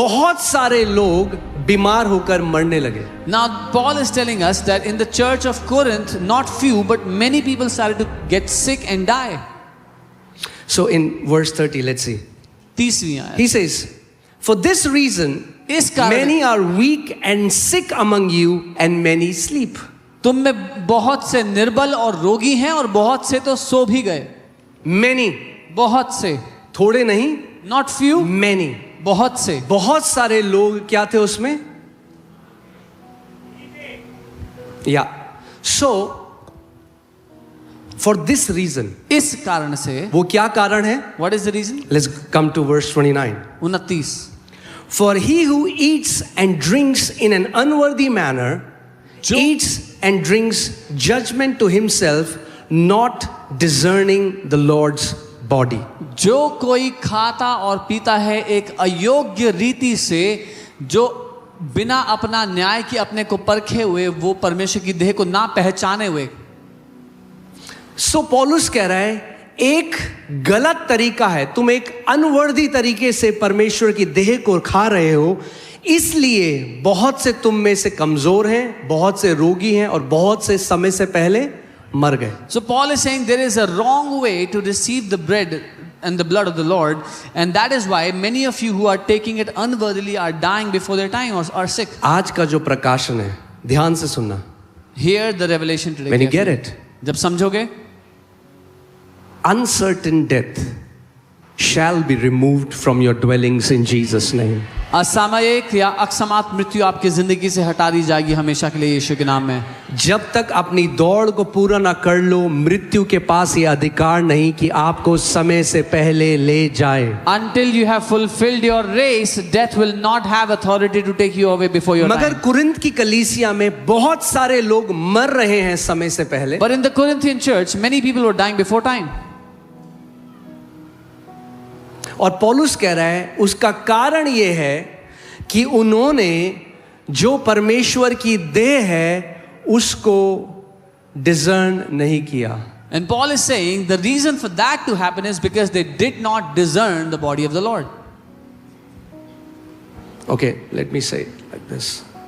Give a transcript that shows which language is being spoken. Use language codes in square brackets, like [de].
[hi] बहुत सारे लोग बीमार होकर मरने लगे. [en] Now Paul is telling us that in the church of Corinth, not few but many people started to get sick and die. So in verse 30, let's see. [hi] 30वीं आयत. [en] He says, for this reason, [hi] इस कारण [en] many are weak and sick among you, and many sleep. [hi] तुम में बहुत से निर्बल और रोगी हैं और बहुत से तो सो भी गए. [en] Many, [hi] बहुत से, थोड़े नहीं, [en] not few, many. [hi] बहुत से. बहुत सारे लोग क्या थे उसमें? [en] Yeah. So, for this reason, [hi] इस कारण से, वो क्या कारण है? [en] what is the reason? Let's come to verse 29. 29. For he who eats and drinks in an unworthy manner eats and drinks judgment to himself, not discerning the Lord's body. [hi] जो कोई खाता और पीता है एक अयोग्य रीति से, जो बिना अपना न्याय की अपने को परखे हुए, वो परमेश्वर की देह को ना पहचाने हुए. सो पौलुस कह रहा है एक गलत तरीका है, तुम एक अनवर्दी तरीके से परमेश्वर की देह को खा रहे हो, इसलिए बहुत से तुम में से कमजोर हैं, बहुत से रोगी हैं और बहुत से समय से पहले मर गए. [en] So Paul is saying there is a wrong way to receive the bread and the blood of the Lord, and that is why many of you who are taking it unworthily are dying before their time or are sick. [hi] आज का जो प्रकाशन है, ध्यान से सुनना. [en] Hear the revelation today. When you get it, [hi] जब समझोगे, [en] uncertain death shall be removed from your dwellings in Jesus' name. [hi] असामयिक या अकस्मात मृत्यु आपकी जिंदगी से हटा दी जाएगी हमेशा के लिए यीशु के नाम में. जब तक अपनी दौड़ को पूरा ना कर लो, मृत्यु के पास ये अधिकार नहीं कि आपको समय से पहले ले जाए. [en] Until you have fulfilled your race, death will not have authority to take you away before your [hi] मगर [en] time. [hi] कुरिन्थ की कलीसिया में बहुत सारे लोग मर रहे हैं समय से पहले. [en] But in the Corinthian church, many people were dying before time. [hi] और पौलुस कह रहा है उसका कारण ये है कि उन्होंने जो परमेश्वर की देह है उसको डिजर्न नहीं किया. [en] And Paul is saying the reason for that to happen is because they did not discern the body of the Lord. Okay, let me say it like this.